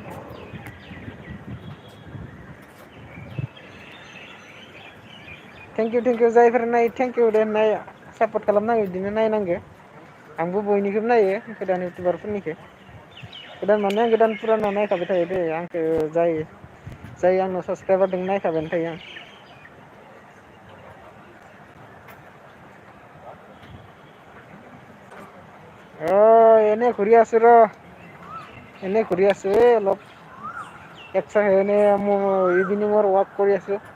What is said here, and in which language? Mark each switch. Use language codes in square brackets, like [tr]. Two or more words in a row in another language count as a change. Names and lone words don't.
[en] thank you thank you [brx] जायफोर नायो [en] thank you [brx] दे नाय सापर्ट खालामनांगौ बिदिनो नायनांगौ। आंबो बयनिखौबो नायो गोदान इउटुबारफोरनिखौ। गोदान माने आं गोदान फुराना नायखाबाय थायो दे आंखौ जाय आंनाव साबसक्राइबार दं नायखाबायानो थायो आं। [as] এনে ঘূৰি আছো ৰ এনে ঘূৰি আছো অলপ। এনে [en] eveningৰ walk [as] কৰি আছো।